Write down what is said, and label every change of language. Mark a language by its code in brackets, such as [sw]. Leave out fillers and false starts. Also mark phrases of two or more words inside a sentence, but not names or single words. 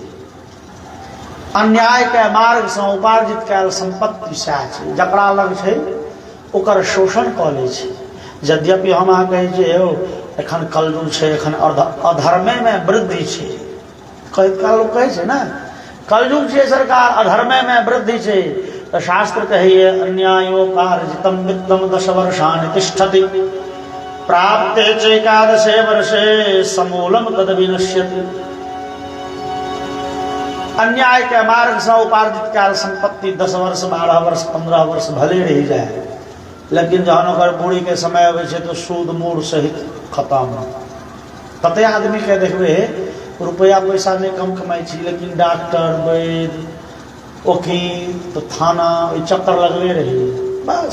[mai] अन्याय के मार्ग से उपार्जित कैल संपत्ति सएह छै, जकरा लग छै ओकर शोषण कऽ लै छै। यद्यपि हम अहाँ कहै छियै यौ एखन कलयुग छै, एखन अधर्मे में वृद्धि छै, लोग कहै छै ना कलयुग छै सरकार, अधर्मे में वृद्धि छै। तो शास्त्र कहिए [sa] अन्यायोपार्जितम वित्तम 10 वर्षाणि तिष्ठति प्राप्ते चैकादशे वर्षे समूलम तद विनश्यति। [mai] अन्याय के मार्ग से उपार्जित कैल संपत्ति 10 वर्ष 12 वर्ष 15 वर्ष भले रही जाए, लेकिन जहन ओकर बूढ़ी के समय अबै छै तो सूद मूड़ सहित खत्म। कते आदमी के देखबे रुपया पैसा नहीं कम कमाई छी, लेकिन डॉक्टर वैद्य वकील तो थाना चक्कर लगले रही बस।